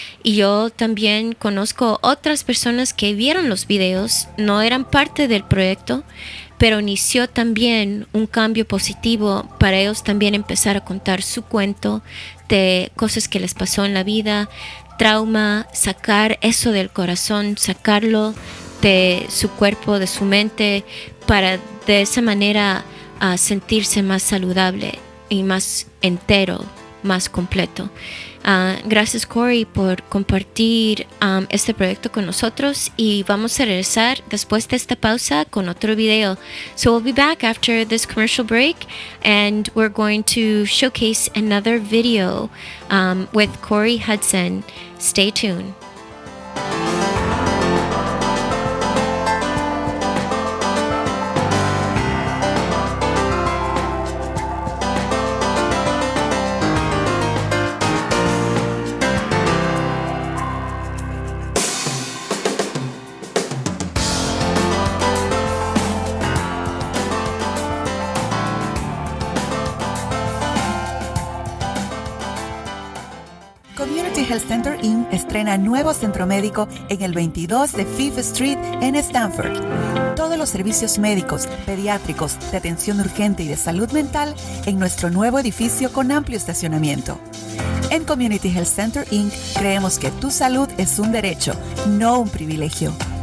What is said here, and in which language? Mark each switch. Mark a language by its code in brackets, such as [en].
[es] Y yo también conozco otras personas que vieron los videos, no eran parte del proyecto, pero inició también un cambio positivo para ellos también empezar a contar su cuento de cosas que les pasó en la vida, trauma, sacar eso del corazón, sacarlo de su cuerpo, de su mente, para de esa manera sentirse más saludable y más entero, más completo. Gracias, Corey, por compartir este proyecto con nosotros, y vamos a regresar después de esta pausa con otro video. [en] So we'll be back after this commercial break, and we're going to showcase another video with Corey Hudson. Stay tuned. [es] Community Health Center Inc. estrena nuevo centro médico en el 22 de Fifth Street en Stanford. Todos los servicios médicos, pediátricos, de atención urgente y de salud mental en nuestro nuevo edificio con amplio estacionamiento. En Community Health Center Inc. creemos que tu salud es un derecho, no un privilegio.